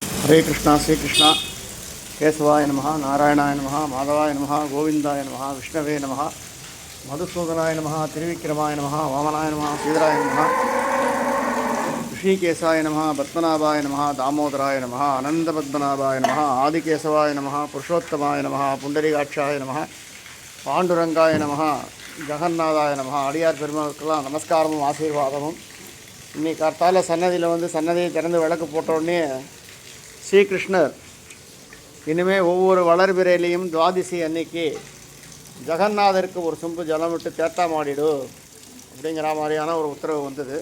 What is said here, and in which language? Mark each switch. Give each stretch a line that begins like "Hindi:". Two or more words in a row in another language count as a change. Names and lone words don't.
Sanskrit: हरे कृष्णा श्री कृष्णा केशवाय नमः नारायणाय नमः माधवाय नमः गोविंदाय नमः विष्णवे नमः मधुसूदनाय नमः त्रिविक्रमाय नमः वामनाय नमः श्रीधराय नमः ऋषिकेशाय नमः पद्मनाभाय नमः दामोदराय नमः अनंतपद्मनाभाय नमः आदिकेशवाय नमः पुरुषोत्तमाय नमः पुंडरीकाक्षाय नमः पांडुरंगाय नमः जगन्नाथाय नमः
Tamil: அடியார் பெருமாளுக்கெல்லாம் நமஸ்காரமும் ஆசீர்வாதமும். இன்னைக்கு கார்த்தால சன்னதியில் வந்து சன்னதியை திறந்து விளக்கு போட்டோடனே ஸ்ரீகிருஷ்ணர் இனிமேல் ஒவ்வொரு வளர்பிறையிலையும் துவாதிசி அன்னைக்கு ஜெகநாதருக்கு ஒரு சொம்பு ஜலம் விட்டு தேத்தாமாடிடு அப்படிங்கிற மாதிரியான ஒரு உத்தரவு வந்தது.